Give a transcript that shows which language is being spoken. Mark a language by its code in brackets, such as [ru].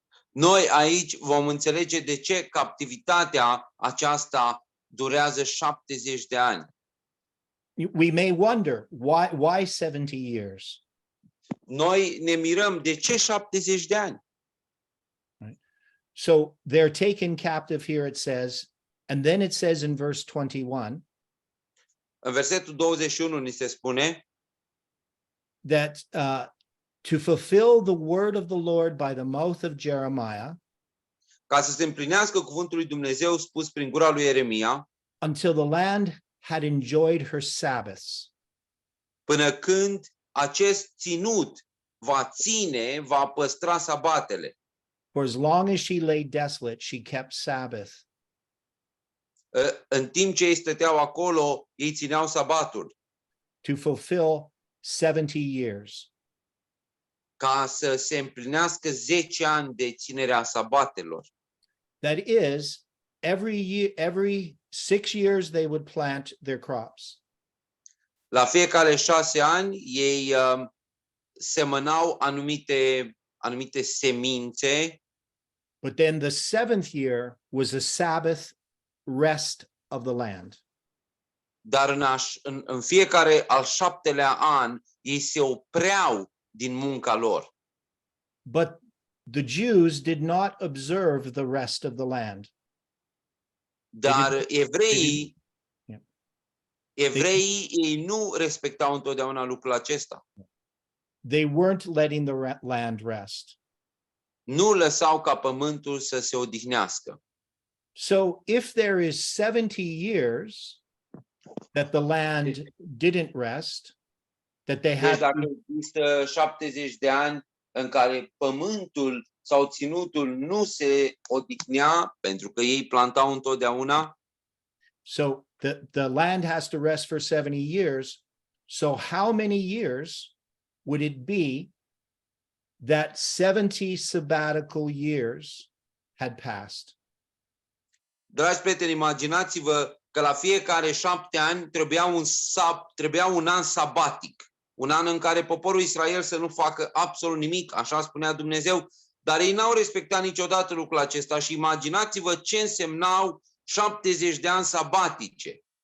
[ro] Noi aici vom înțelege de ce captivitatea aceasta durează 70 de ani. [en] We may wonder why 70 years? [ro] Noi ne mirăm de ce 70 de ani. [en] So they're taken captive here, it says, and then it says in verse 21. [ro] În versetul 21 ni se spune [en] that to fulfill the word of the Lord by the mouth of Jeremiah [ro] ca să se împlinească cuvântul lui Dumnezeu spus prin gura lui Ieremia, [en] until the land had enjoyed her Sabbaths. [ro] până când acest ținut va păstra sabatele. [en] For as long as she lay desolate, she kept Sabbath. [ro] În timp ce ei stăteau acolo, ei țineau sabatul, [en] To fulfill 70 years. [ro] ca să se împlinească 10 ani de ținerea sabatelor. [en] That is, every 6 years they would plant their crops. [ro] La fiecare 6 ani, ei semănau anumite semințe, [en] But then the 7th year was the Sabbath rest of the land. [ro] dar în fiecare al 7-lea an, ei se opreau din munca lor. [en] But the Jews did not observe the rest of the land. [ro] Dar Yeah. evreii ei nu respectau întotdeauna lucrul acesta. [en] They weren't letting the land rest. [ro] Nu lăsau ca pământul să se odihnească. [en] So if there is 70 years that the land didn't rest, that they [ro] Deci [en] had [ro] dacă există 70 de ani în care pământul sau ținutul nu se odihnea, pentru că ei plantau întotdeauna, [en] so the land has to rest for 70 years. So how many years would it be that 70 sabbatical years had passed? [ro] dragi prieteni, imaginați-vă că la fiecare 7 ani trebuia un an sabatic, un an în care poporul Israel să nu facă absolut nimic, așa spunea Dumnezeu, dar ei n-au respectat niciodată lucrul acesta și imaginați-vă ce însemnau 70 de ani sabatice.